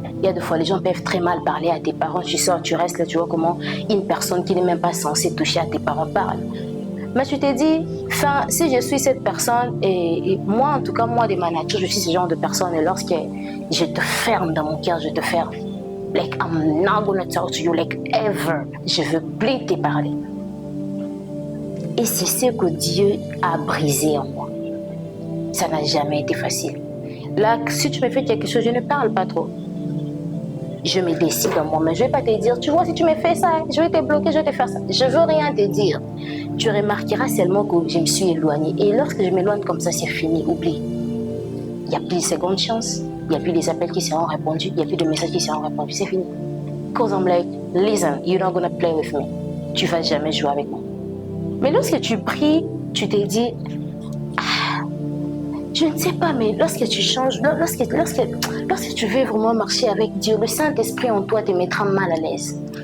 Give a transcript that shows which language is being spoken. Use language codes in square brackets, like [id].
[fr] Il y a des fois, les gens peuvent très mal parler à tes parents. Tu sors, tu restes là, tu vois comment une personne qui n'est même pas censée toucher à tes parents parle. Mais tu t'es dit, si je suis cette personne, et moi, en tout cas, moi, de ma nature, je suis ce genre de personne, et lorsque je te ferme dans mon cœur, je te ferme. [en] Like, I'm not gonna talk to you, like, ever. [fr] Je veux plus te parler. Et c'est ce que Dieu a brisé en moi. Ça n'a jamais été facile. Là, si tu me fais quelque chose, je ne parle pas trop. Je me décide en moi, mais je ne vais pas te dire, tu vois, si tu me fais ça, je vais te bloquer, je vais te faire ça. Je ne veux rien te dire. Tu remarqueras seulement que je me suis éloignée. Et lorsque je m'éloigne comme ça, c'est fini, oublie. Il n'y a plus de seconde chance, il n'y a plus des appels qui seront répondus, il n'y a plus de messages qui seront répondus, c'est fini. [en] Because I'm like, listen, you're not gonna play with me. [fr] Tu ne vas jamais jouer avec moi. Mais lorsque tu pries, tu te dis, je ne sais pas, mais lorsque tu changes, lorsque tu veux vraiment marcher avec Dieu, le Saint-Esprit en toi te mettra mal à l'aise.